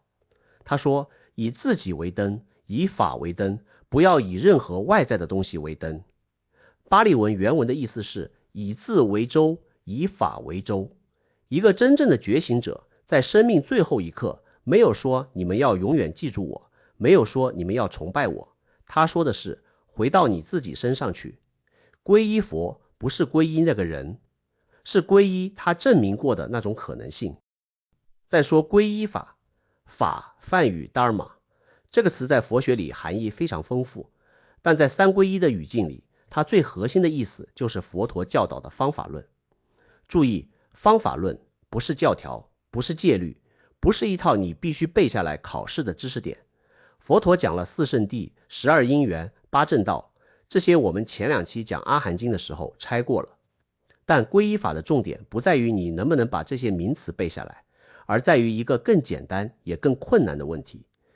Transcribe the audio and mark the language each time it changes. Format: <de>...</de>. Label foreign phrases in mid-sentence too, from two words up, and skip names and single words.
<zh>他說，以自己為燈，以法為燈，不要以任何外在的東西為燈。巴利文原文的意思是以自為舟，以法為舟。一個真正的覺醒者在生命最後一刻沒有說你們要永遠記住我，沒有說你們要崇拜我，他說的是回到你自己身上去。皈依佛不是皈依那個人，是皈依他證明過的那種可能性。再說皈依法，法梵語 Dharma 這個詞在佛學裡含義非常豐富，但在三皈依的語境裡，它最核心的意思就是佛陀教導的方法論。注意，方法論不是教條，不是戒律，不是一套你必須背下來考試的知識點。佛陀講了4聖諦、12因緣、8正道，這些我們前2期講阿含經的時候拆過了。但皈依法的重點不在於你能不能把這些名詞背下來，而在於一個更簡單也更困難的問題。</zh>